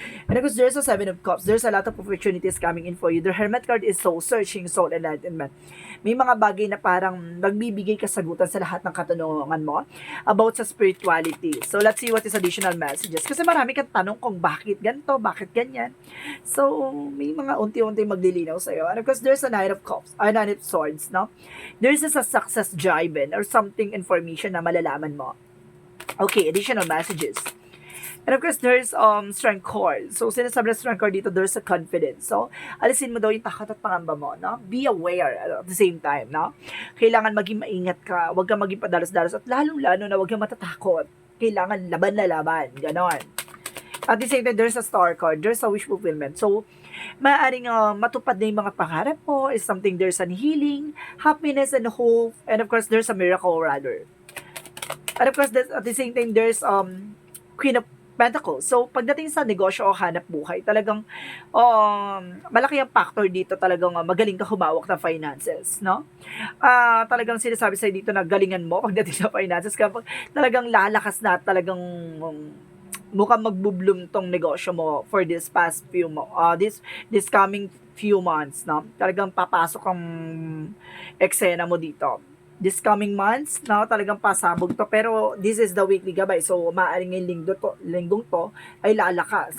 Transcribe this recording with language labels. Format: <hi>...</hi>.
<en>And because there's a 7 of Cups, there's a lot of opportunities coming in for you. The Hermit card is soul searching, soul enlightenment.</en> <tl>May mga bagay na parang magbibigay kasagutan sa lahat ng katanungan mo about sa spirituality.</tl> <en>So, let's see what is additional messages.</en> <tl>Kasi marami kang tanong kung bakit ganito, bakit ganyan. So, may mga unti-unti maglilinaw sa'yo.</tl> <en>And of course, there's a Knight of Cups, Knight of Swords, no? There's a success driven or something information</en> <tl>na malalaman mo.</tl> <en>Okay, additional messages. And of course, there's strength cord.</en> <tl>So, sinasabi na strength cord dito,</tl> <en>there's a confidence.</en> <tl>So, alisin mo daw yung takot at pangamba mo, no?</tl> <en>Be aware at the same time, no?</en> <tl>Kailangan maging maingat ka. Huwag kang maging padalos-dalos. At lalong-lalo na huwag kang matatakot. Kailangan laban na laban. Ganon.</tl> <en>At the same time, there's a star card. There's a wish fulfillment.</en> <tl>So, maaaring matupad na yung mga pangarap mo.</tl> <en>Is something, there's an healing, happiness, and hope. And of course, there's a miracle rather. And of course, at the same time, there's Queen of Pentacles.</en> <tl>So, pagdating sa negosyo o hanap buhay, talagang malaki ang factor dito, talagang magaling ka humawak ng finances, no? Talagang sinasabi sa'yo dito na galingan mo pagdating sa finances, kapag talagang lalakas na, talagang mukhang magbubloom tong negosyo mo</tl> <en>for this past few this coming few months,</en> <tl>no? Talagang papasok ang eksena mo dito</tl> <en>this coming months,</en> <tl>no, talagang pasabog to.</tl> <en>Pero this is the weekly gabay.</en> <tl>So, maaaring ngayong linggong to ay lalakas.</tl>